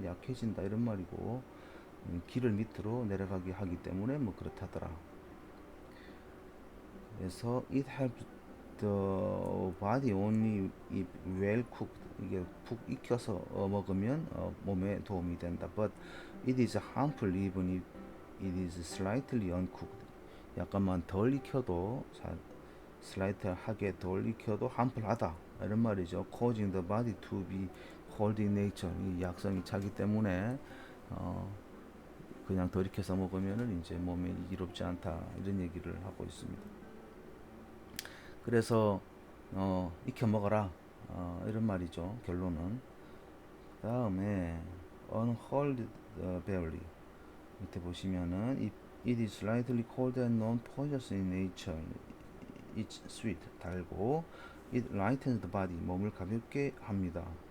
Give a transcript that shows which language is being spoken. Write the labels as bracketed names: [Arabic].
[Korean] 약해진다 이런 말이고 기를 밑으로 내려가게 하기 때문에 그렇다더라. 그래서 [English] it helps the body only if well cooked. [Korean] 이게 푹 익혀서 먹으면 몸에 도움이 된다. [English] But it is harmful even if it is slightly uncooked. [Korean] 약간만 덜 익혀도 슬라이트하게 덜 익혀도 harmful하다 이런 말이죠. [English] Causing the body to be cold in nature. [Korean] 이 약성이 차기 때문에 그냥 덜 익혀서 먹으면은 이제 몸에 이롭지 않다 이런 얘기를 하고 있습니다. 그래서 익혀 먹어라 이런 말이죠. 결론은. 그 다음에 [English] unhulled barley [Korean] 밑에 보시면은 [English] it is slightly cold and non-poisonous in nature. It's sweet, 달고 it lightens the body, [Korean] 몸을 가볍게 합니다.